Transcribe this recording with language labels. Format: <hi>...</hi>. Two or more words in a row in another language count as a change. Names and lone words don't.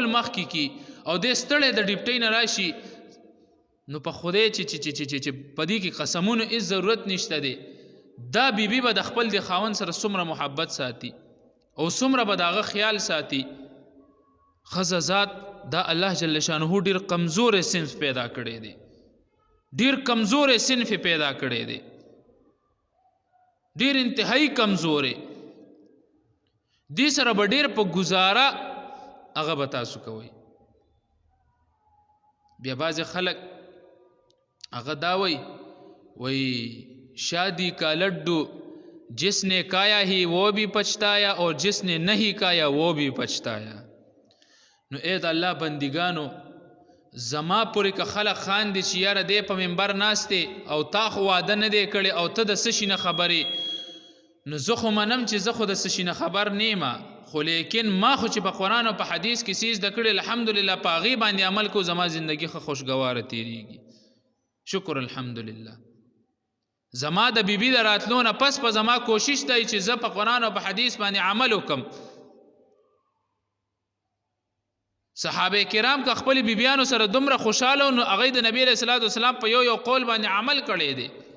<ps>مخکې کي او دی ستړی د ډیوټۍ نه راشي نو په خدای چې په دې کې قسمونو هېڅ ضرورت نشته دی دا بیبي به د خپل د خاوند سره څومره محبت ساتي او څومره به د هغه خیال ساتي ښځه ذات دا الله</ps> <ar>جل شانه</ar> <ps>ډېر کمزورې صنف پیدا کړی دی ډېر کمزورې صنف پیدا کړی دی ډېر انتهایی کمزورې دې سره به ډېر په گزاره هغه به تاسو کوئ بیا بعضې خلک هغه دا وی</ps> <ur>شادی کا لڈو جس نے کایا ہی وہ بھی پچھتایا</ur> <ps>اور جس نے نہیں کایا وہ بھی پچھتایا نو اے د الله بندگانو زما پورې که خلک خاندي چې یاره دی په منبر ناستې او تا خو واده نه دی کړی او ته د څه شي نه خبرې نو زه خو منم چې زه خو د څه شي نه خبر نیمه خو لیکن ما خو چې په قرآن او په حدیث کې څه زده کړي الحمدلله په هغې باندې عمل کو زما زندگی ښه خوشګواره تېرېږي شکر الحمدلله زما د بیبي د راتلو نه پس په زما کوشش دی چې زه په قرآن او په حدیث باندې عمل وکم صحابه کرام که خپل بیبیانو سره دومره خوشاله نو هغه د نبی</ps> <ar>علیہ الصلوۃ والسلام</ar> <ps>په یو قول باندې عمل کړی دی</ps>